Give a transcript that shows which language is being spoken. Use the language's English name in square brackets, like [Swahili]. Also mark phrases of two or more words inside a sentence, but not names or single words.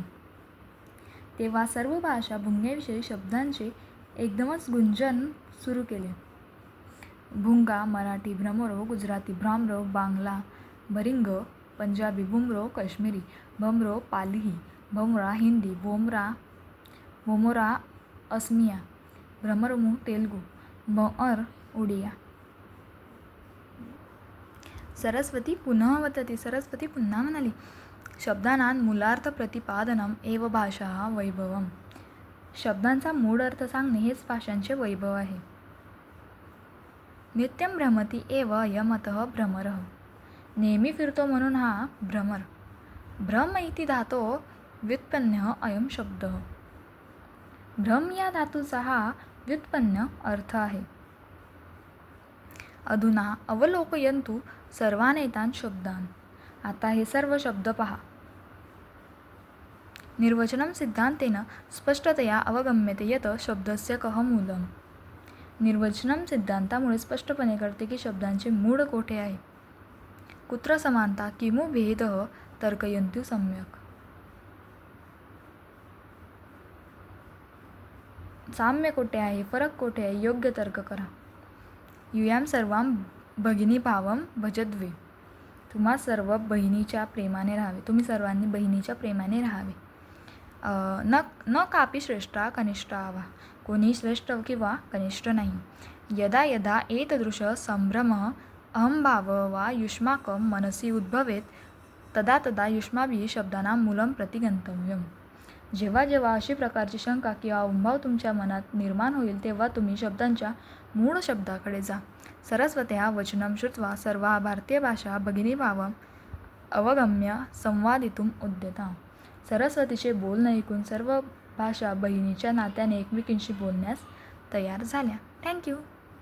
[Marathi] तेव्हा सर्व भाषा भुंगेविषयी शब्दांचे एकदमच गुंजन सुरू केले. भुंगा मराठी भ्रमरो, गुजराती भ्रामरो, बांगला भरिंग, पंजाबी भुमरो, काश्मीरी भमरो, पाली भमरा, हिंदी भोमरा, असमिया भ्रमरमू, तेलुगू भर, उडिया. [Sanskrit] सरस्वती पुनः वदति. [Marathi] सरस्वती पुन्हा म्हणाली, [Sanskrit] शब्दानां मूलार्थ प्रतिपादनम एव भाषा वैभवम. [Marathi] शब्दांचा मूळ अर्थ सांगणे हेच भाषांचे वैभव आहे. [Sanskrit] नित्यं भ्रमति एव अयमतः भ्रमरः. [Marathi] नेहमी फिरतो म्हणून हा भ्रमर. [Sanskrit] भ्रम इति धातो व्युत्पन्न अयम शब्दः. [Marathi] भ्रम या धातूचा हा व्युत्पन्न अर्थ आहे. [Sanskrit] अधुना अवलोकयन्तु सर्वान् एतान् शब्दान्. [Marathi] आता हे सर्व शब्द पहा. [Sanskrit] निर्वचनं सिद्धांतेन स्पष्टतया अवगम्यते यत् शब्दस्य कः मूलम्. [Marathi] निर्वचनं सिद्धांतामुळे स्पष्टपणे कळते की शब्दांचे मूळ कोठे आहे. [Sanskrit] कुत्र समानता किमु भेदः तर्कयन्तु सम्यक्. [Marathi] साम्य कोठे आहे, फरक कोठे आहे, योग्य तर्क करा. [Sanskrit] युयां सर्वां भगिनी भावं भजद्वे. [Marathi] तुम्हा सर्व बहिणीच्या प्रेमाने राहावे. तुम्ही सर्वांनी बहिणीच्या प्रेमाने राहावे. [Sanskrit] न कापी श्रेष्ठा कनिष्ठा वा. [Marathi] कोणी श्रेष्ठ किंवा कनिष्ठ नाही. [Sanskrit] यदा यदा एतदृश संभ्रमः अहंभाव वा युष्माकं मनसि उद्भवेत तदा तदा युष्माभिः शब्दानां मूलं प्रति गंतव्यम्. [Marathi] जेव्हा जेव्हा अशी प्रकारची शंका किंवा अहंभाव तुमच्या मनात निर्माण होईल तेव्हा तुम्ही शब्दांच्या मूळ शब्दाकडे जा. [Sanskrit] सरस्वत्या वचनं श्रुत्वा सर्वा भारतीय भाषा भगिनीभावम् अवगम्य संवादितुम् उद्यता. [Marathi] सरस्वतीचे बोलणे ऐकून सर्व भाषा बहिणीच्या नात्याने एकमेकींशी बोलण्यास तयार झाल्या. थँक्यू.